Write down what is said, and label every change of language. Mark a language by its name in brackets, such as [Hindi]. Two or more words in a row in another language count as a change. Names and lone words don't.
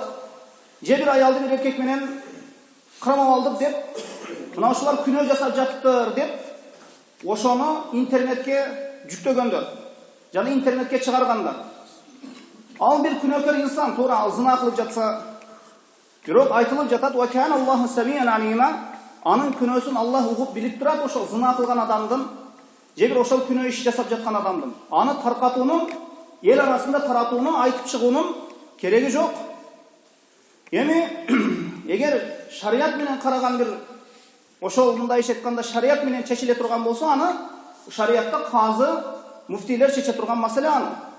[Kyrgyz] Же бир аялды бир эркек менен кармап алдык деп, мына ушулар күнөө жасап жатыптыр деп, ошону интернетке жүктөгөндөр. Жана интернетке чыгаргандар. Ал бир күнөөкөр инсан туура зына кылып жатса, бирок айтылып жатат: [Arabic] "وكان الله سميعا عليما." [Kyrgyz] Анын күнөөсүн Аллах угуп билип турат ошол зына кылган адамдын, же бир ошол күнөө иш жасап жаткан адамдын. Аны таркатуунун, эл арасында таратуунун, айтып чыгуунун кереги жок. Эми эгер шарият менен караган бир ошол мындай иш айтканда шарият менен чечиле турган болсо, аны шариятта казы, муфтилер чече турган маселе аны.